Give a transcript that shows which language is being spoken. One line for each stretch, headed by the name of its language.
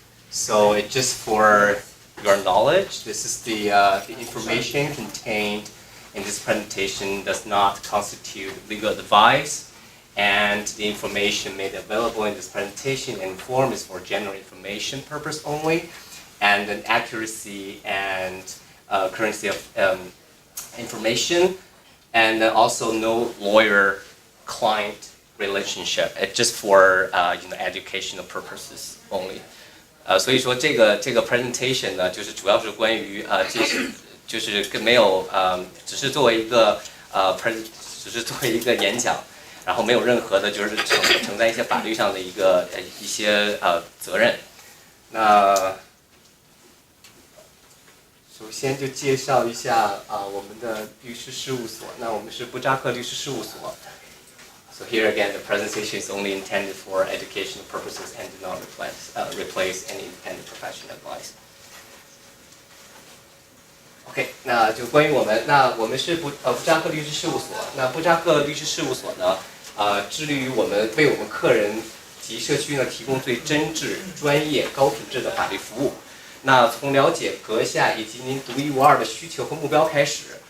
English: So it's just for your knowledge. This is the information contained in this presentation does not constitute legal advice, and the information made available in this presentation and form is for general information purpose only, and an accuracy and currency of information, and also no lawyer-client relationship. It's just for educational purposes only.
Chinese: 所以说这个 presentation 呢，就是主要是关于就是没有只是作为一个只是作为一个演讲，然后没有任何的就是承担一些法律上的一些责任。那首先就介绍一下我们的律师事务所。那我们是布扎克律师事务所。
English: So here again, the presentation is only intended for educational purposes and do not replace any independent professional advice.
Chinese: OK， 那就关于我们，那我们是布扎克律师事务所。那布扎克律师事务所呢，致力于为我们客人及社区呢提供最真挚、专业、高品质的法律服务。那从了解阁下以及您独一无二的需求和目标开始。